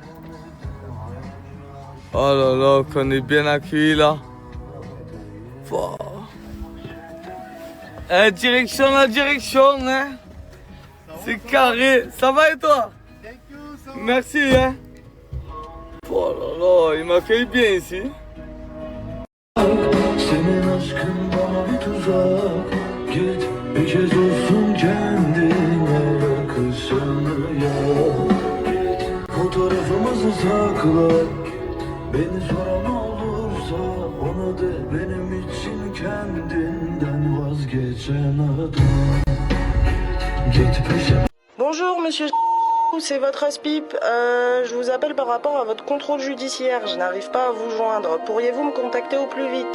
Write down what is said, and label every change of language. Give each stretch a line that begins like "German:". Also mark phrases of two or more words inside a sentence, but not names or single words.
French: Oh là là, qu'on est bien accueillis là. Wow. Direction la direction, hein. C'est carré. Ça va et toi? Merci, hein. Oh là là, il m'accueille bien ici.
Turkish: Senin aşkın bana bir tuzak. Git bir kez olsun kendine yakışanı yap. Git fotoğrafımızı sakla. Beni soran olursa ona de benim için kendinden vazgeçen adam. Git peşime.
French: Bonjour monsieur, c'est votre Aspip. Je vous appelle par rapport à votre contrôle judiciaire. Je n'arrive pas à vous joindre. Pourriez-vous me contacter au plus vite?